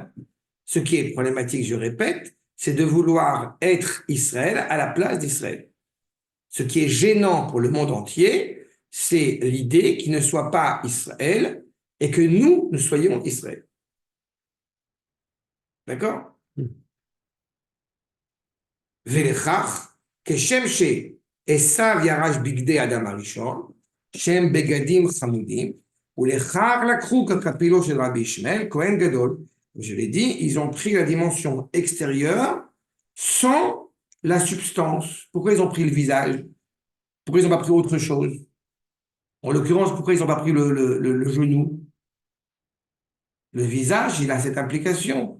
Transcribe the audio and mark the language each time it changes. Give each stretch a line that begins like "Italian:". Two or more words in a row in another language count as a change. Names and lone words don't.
French: Ce qui est problématique, je répète, c'est de vouloir être Israël à la place d'Israël. Ce qui est gênant pour le monde entier, c'est l'idée qu'il ne soit pas Israël et que nous soyons Israël. D'accord?
Hebrew: ולכך כשם שעשו ירש בגדי אדם הראשון שם בגדים חמודים ולכך לקחו כקפילו של רבי ישמעאל כהן גדול.
French: Je l'ai dit, ils ont pris la dimension extérieure sans la substance. Pourquoi ils ont pris le visage? Pourquoi ils n'ont pas pris autre chose? En l'occurrence, pourquoi ils n'ont pas pris le genou? Le visage, il a cette implication.